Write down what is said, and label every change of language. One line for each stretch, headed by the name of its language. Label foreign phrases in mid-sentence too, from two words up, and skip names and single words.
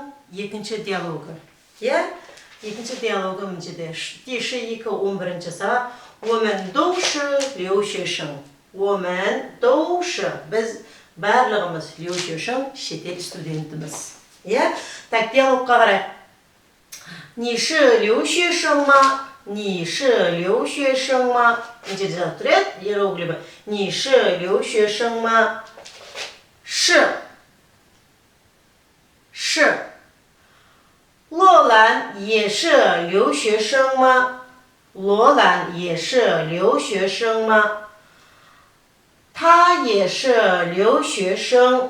Kazakh: екінші диалогы. Екінші диалогы мынчеде. 第11сабақ.
Chinese: 我们都是留学生. 我们都是
Kazakh: biz барлығымыз
Chinese: 留学生
Kazakh: шетел студентіміз. Так, диалогқа қарайық.
Chinese: 你是留学生吗? 你是留学生吗?
Kazakh: мынчеде тұрады. иероглифі.
Chinese: 你是留学生吗? 是. 是. 罗兰也是留学生吗? 罗兰也是留学生吗? 他也是留学生.